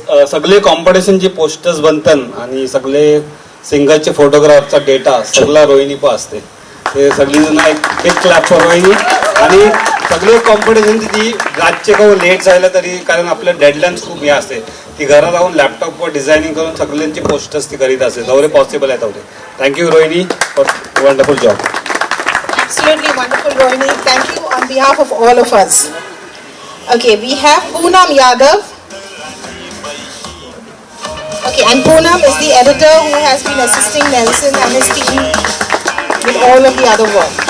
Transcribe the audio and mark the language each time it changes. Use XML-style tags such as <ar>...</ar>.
<mr>सगळे कॉम्पिटिशनचे पोस्टर्स बनतात आणि सगळे सिंगरचे फोटोग्राफचा डेटा सगळा रोहिणी पण असते. ते सगळी जण एक</mr> <en>Big clap for Rohini.</en> <mr>आणि सगळे कॉम्पिटिशनची ती रातचे का लेट जायला तरी, कारण आपल्या डेडलाईन्स खूप हे असते, ती घरात राहून लॅपटॉपवर डिझायनिंग करून सगळ्यांचे पोस्टर्स ती करीत असते. तेवढे पॉसिबल आहे तेवढे.</mr> <en>Thank you Rohini for wonderful job. Absolutely wonderful, Rohini. Thank you on behalf of all of us. Okay, we have Poonam Yadav. Okay, and Poonam is the editor who has been assisting Nelson and his team with all of the other work.</en>